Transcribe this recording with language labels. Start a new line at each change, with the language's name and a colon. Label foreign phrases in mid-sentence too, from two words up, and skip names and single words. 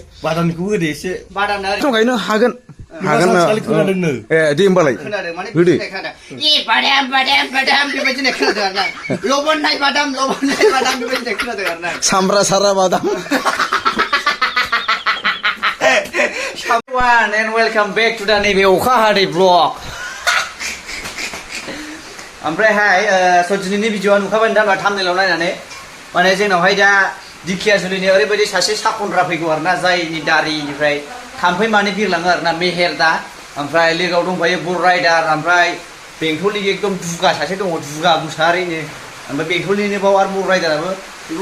Bodo: बादामनिखौ होदो एसे बादामनो संखायनो हागोन दे होमबालाय खोनादों माने होदो खोनादों बादाम बेबायदि होननाय खोनादों आरोना लबननाय बादाम बेबायदि होननाय खोनादों आरोना सामब्रा सारा बादाम
English: One and welcome back to the
Bodo: नैबे अखा हादै ब्लग ओमफ्रायहाय दिनैनि भिडिअआ नुखाबाय नोंथां थाम्बनेइलाव नायनानै माने जोंनावहाय दा दिखियाजुलिनि ओरैबायदि सासे साखनद्रा फैगौ आरोना जायनि दारिनिफ्राय थाम्फै माने बिरलाङो आरोना मेहेर दा ओमफ्राय लोगोआव दंफायो बर राइडार ओमफ्राय बेंटलनि एकदम दुगा सासे दङ दुगा मुसाहारिनो ओमफ्राय बेंटलनिनो बाव आरो बर राइडाराबो बेखौ